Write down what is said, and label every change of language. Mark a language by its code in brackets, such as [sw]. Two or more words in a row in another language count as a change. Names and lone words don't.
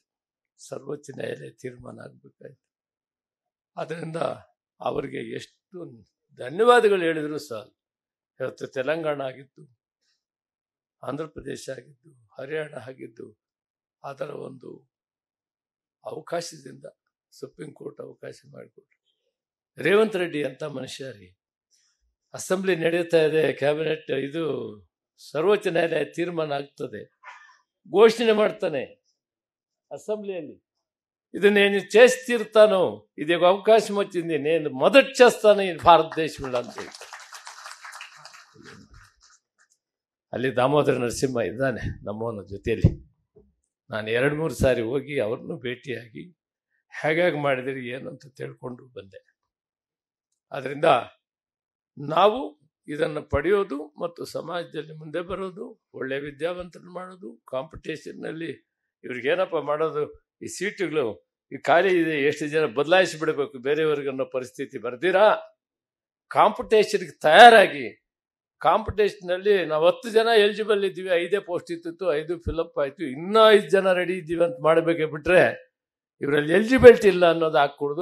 [kn] ಸರ್ವೋಚ್ಚ ನ್ಯಾಯಾಲಯ ತೀರ್ಮಾನ ಆಗಬೇಕಾಯ್ತು. ಅದರಿಂದ ಅವರಿಗೆ ಎಷ್ಟು ಧನ್ಯವಾದಗಳು ಹೇಳಿದ್ರು ಸಹ, ಇವತ್ತು ತೆಲಂಗಾಣ ಆಗಿದ್ದು, ಆಂಧ್ರ ಪ್ರದೇಶ ಆಗಿದ್ದು, ಹರಿಯಾಣ ಆಗಿದ್ದು, ಅದರ ಒಂದು ಅವಕಾಶದಿಂದ ಸುಪ್ರೀಂ ಕೋರ್ಟ್ ಅವಕಾಶ ಮಾಡಿಕೊಟ್ರು. ರೇವಂತ್ ರೆಡ್ಡಿ ಅಂತ ಮನುಷ್ಯ ರೀ, ಅಸೆಂಬ್ಲಿ ನಡೆಯುತ್ತಾ ಇದೆ, ಕ್ಯಾಬಿನೆಟ್ ಇದು ಸರ್ವೋಚ್ಚ ನ್ಯಾಯಾಲಯ ತೀರ್ಮಾನ ಆಗ್ತದೆ, ಘೋಷಣೆ ಮಾಡ್ತಾನೆ ಅಸೆಂಬ್ಲಿಯಲ್ಲಿ, ಇದನ್ನೇನು [te] చేస్తాను, ఇది ఒక అవకాశం వచ్చింది, నేను మొదటి చేస్తాను ఈ భారతదేశంలో [kn] ಅಂತ. ಅಲ್ಲಿ ದಾಮೋದರ ನರಸಿಂಹ ಇದ್ದಾನೆ ನಮ್ಮವನ ಜೊತೆಯಲ್ಲಿ. ನಾನು 2-3 ಸಾರಿ ಹೋಗಿ ಅವ್ರನ್ನೂ ಭೇಟಿಯಾಗಿ ಹೇಗಾಗಿ ಮಾಡಿದಿರಿ ಏನು ಅಂತ ತಿಳ್ಕೊಂಡು ಬಂದೆ. ಆದ್ದರಿಂದ ನಾವು ಇದನ್ನು ಪಡೆಯೋದು ಮತ್ತು ಸಮಾಜದಲ್ಲಿ ಮುಂದೆ ಬರೋದು, ಒಳ್ಳೆಯ ವಿದ್ಯಾವಂತರನ್ನು ಮಾಡೋದು, ಕಾಂಪಿಟೇಷನ್ನಲ್ಲಿ ಇವ್ರಿಗೇನಪ್ಪ ಮಾಡೋದು, ಈ ಸೀಟುಗಳು ಈ ಖಾಲಿ ಇದೆ, ಎಷ್ಟು ಜನ ಬದಲಾಯಿಸಿಬಿಡಬೇಕು ಬೇರೆಯವ್ರಿಗೆ ಅನ್ನೋ ಪರಿಸ್ಥಿತಿ ಬರ್ದಿರಾ, ಕಾಂಪಿಟೇಷನ್ಗೆ ತಯಾರಾಗಿ, ಕಾಂಪಿಟೇಷನ್ನಲ್ಲಿ ನಾವು 10 ಜನ ಎಲಿಜಿಬಲ್ ಇದ್ದೀವಿ, 5 ಪೋಸ್ಟ್ ಇತ್ತು, 5 ಫಿಲಪ್ ಆಯಿತು, ಇನ್ನೂ 5 ಜನ ರೆಡಿ ಇದ್ದೀವಿ ಅಂತ ಮಾಡಬೇಕೆ ಬಿಟ್ಟರೆ ಇವರಲ್ಲಿ ಎಲಿಜಿಬಿಲಿಟಿ ಇಲ್ಲ ಅನ್ನೋದು ಹಾಕ್ಕೊಡ್ದು.